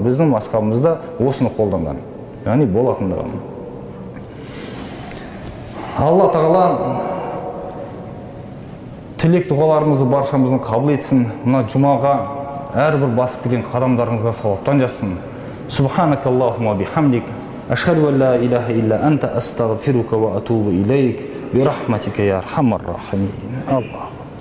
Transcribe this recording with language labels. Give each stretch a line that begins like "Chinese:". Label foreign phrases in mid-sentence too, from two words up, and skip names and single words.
Kazakh: Біздің мазхабымызда осыны қолданған. Яғни болатындығы. Алла тағала тілек дұғаларымызды баршамыздың қабыл етсін. Мына жұмаға әрбір басып келген қадамдарыңызға сауаптан жазсын.
Arabic: سبحانك اللهم بحمدك، أشهد أن لا إله إلا أنت أستغفرك وأتوب إليك، برحمتك يا أرحم الراحمين. Аллах.